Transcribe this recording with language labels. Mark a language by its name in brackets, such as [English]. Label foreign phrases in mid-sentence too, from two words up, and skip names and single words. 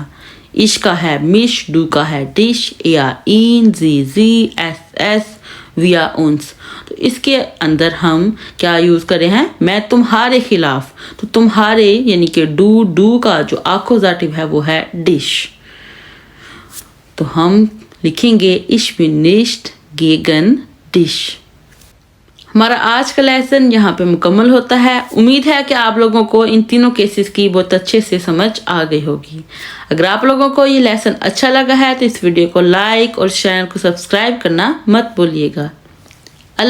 [Hindi] इश का है मिश, डू का है डिश, या [German] ihn, sie, es, wir uns. [Hindi] तो इसके अंदर हम क्या यूज कर रहे हैं, मैं तुम्हारे खिलाफ। तो तुम्हारे यानी कि डू का जो आक्यूजेटिव है वो है डिश। तो हम लिखेंगे [German] Ich bin nicht gegen dich। [Hindi] हमारा आज का लेसन यहाँ पे मुकम्मल होता है। उम्मीद है कि आप लोगों को इन तीनों केसेस की बहुत अच्छे से समझ आ गई होगी। अगर आप लोगों को ये लेसन अच्छा लगा है तो इस वीडियो को लाइक और चैनल को सब्सक्राइब करना मत भूलिएगा।